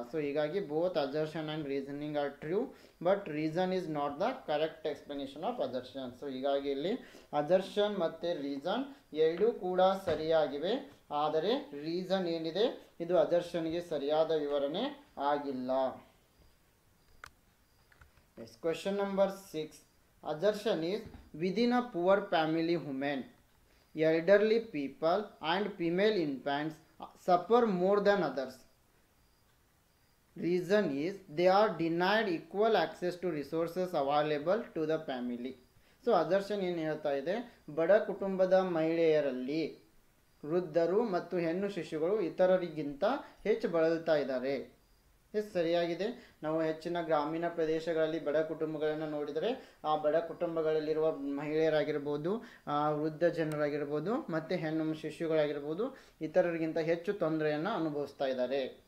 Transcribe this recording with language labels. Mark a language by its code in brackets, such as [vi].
[en] So ಹೀಗಾಗಿ both assertion and reasoning are true, but reason is not the correct explanation of assertion. [kn] So ಹೀಗಾಗಿ ಇಲ್ಲಿ assertion ಮತ್ತು reason ಎರಡೂ ಕೂಡ ಸರಿಯಾಗಿವೆ. ಆದರೆ ರೀಸನ್ ಏನಿದೆ ಇದು ಅಜರ್ಷನ್ಗೆ ಸರಿಯಾದ ವಿವರಣೆ ಆಗಿಲ್ಲ. [en] Yes, question number 6. Assertion is within a poor family women, elderly people and female infants suffer more than others. Reason is they are denied equal access to resources available to the family. [kn] So assertion ಏನು ಹೇಳ್ತಾ ಇದೆ, ಬಡ ಕುಟುಂಬದ ಮಹಿಳೆಯರಲ್ಲಿ ವೃದ್ಧರು ಮತ್ತು ಹೆಣ್ಣು ಶಿಶುಗಳು ಇತರರಿಗಿಂತ ಹೆಚ್ಚು ಬಳಲ್ತಾ ಇದ್ದಾರೆ. ಎಷ್ಟು ಸರಿಯಾಗಿದೆ. ನಾವು ಹೆಚ್ಚಿನ ಗ್ರಾಮೀಣ ಪ್ರದೇಶಗಳಲ್ಲಿ ಬಡ ಕುಟುಂಬಗಳನ್ನು ನೋಡಿದರೆ ಆ ಬಡ ಕುಟುಂಬಗಳಲ್ಲಿರುವ ಮಹಿಳೆಯರಾಗಿರ್ಬೋದು, ವೃದ್ಧ ಜನರಾಗಿರ್ಬೋದು ಮತ್ತು ಹೆಣ್ಣು ಶಿಶುಗಳಾಗಿರ್ಬೋದು ಇತರರಿಗಿಂತ ಹೆಚ್ಚು ತೊಂದರೆಯನ್ನು ಅನುಭವಿಸ್ತಾ ಇದ್ದಾರೆ.